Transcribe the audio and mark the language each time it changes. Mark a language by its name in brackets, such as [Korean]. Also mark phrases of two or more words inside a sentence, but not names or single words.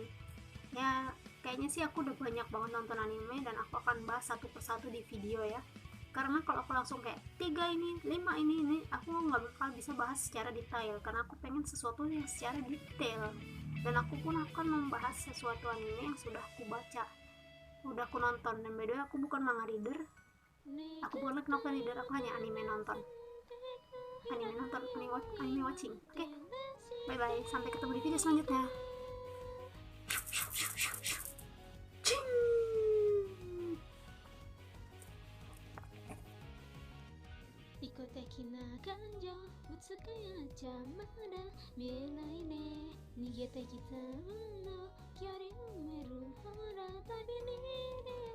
[Indonesian] Ya kayaknya sih aku udah banyak banget nonton anime, dan aku akan bahas satu persatu di video ya. Karena kalau aku langsung kayak 3 ini, 5 ini aku nggak bakal bisa bahas secara detail, karena aku pengen sesuatu yang secara detail. Dan aku pun akan membahas sesuatu anime yang sudah aku baca, udah aku nonton. Dan [English] by the way [Indonesian] aku bukan [English] manga reader, [Indonesian] aku bukan [English] novel reader, [Indonesian] aku hanya [English] anime watching. [Indonesian] Oke, [English] bye bye, [Indonesian] sampai ketemu di video selanjutnya. [Japanese] 利己的な感情ぶつかり合っちゃまだ見えないね逃げてきた運の距離埋めるほら旅に出